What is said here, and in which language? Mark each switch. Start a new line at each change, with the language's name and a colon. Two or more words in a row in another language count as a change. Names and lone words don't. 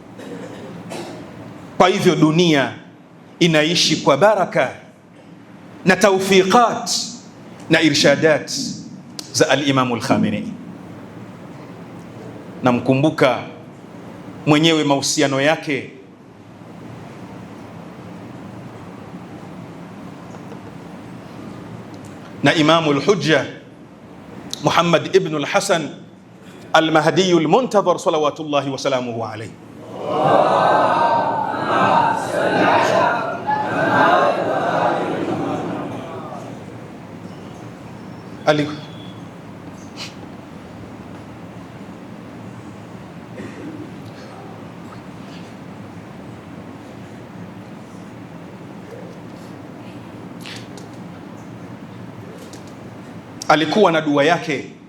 Swahili: Kwa hivyo dunia inaishi kwa baraka na tawfiqat na irshadat za al-Imam al-Khamenei. Namkumbuka mwenyewe mahusiano yake na Imamu al-Hujja Muhammad ibn al-Hasan al-Mahdi al-Muntadhar
Arabic: صلوات الله وسلامه عليه.
Swahili: Alikuwa na dua yake